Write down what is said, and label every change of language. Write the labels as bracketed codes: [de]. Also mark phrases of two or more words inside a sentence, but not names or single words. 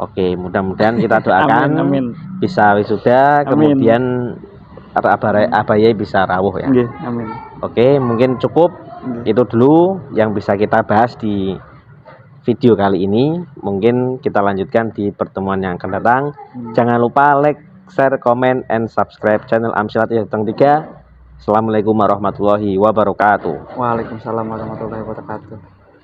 [id] Oke, mudah-mudahan kita doakan bisa wisuda, kemudian Abaye bisa rawuh ya. Nggih, amin. Oke, mungkin cukup itu dulu yang bisa kita bahas di video kali ini. Mungkin kita lanjutkan di pertemuan yang akan datang. Jangan lupa [en] like, share, comment, and subscribe [id] channel Amsilat Yateng 3. [ar] السلام عليكم ورحمة الله وبركاته. وعليكم السلام ورحمة الله وبركاته.